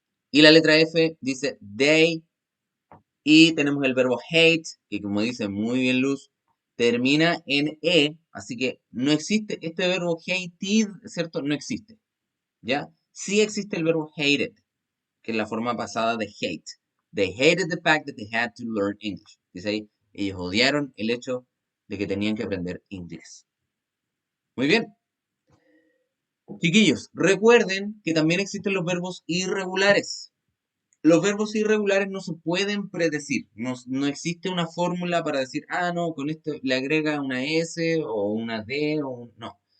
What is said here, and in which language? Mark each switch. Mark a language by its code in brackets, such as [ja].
[es] Y la letra F dice they. Y tenemos el verbo hate, que como dice muy bien Luz, termina en E, así que no existe este verbo hated, ¿cierto? No existe, ¿ya? Sí existe el verbo hated, que es la forma pasada de hate. [en] They hated the fact that they had to learn English. [es] Dice ahí, ellos odiaron el hecho de que tenían que aprender inglés. Muy bien. Chiquillos, recuerden que también existen los verbos irregulares. Los verbos irregulares no se pueden predecir. No existe una fórmula para decir, ah, no, con esto le agrega una S o una D o no.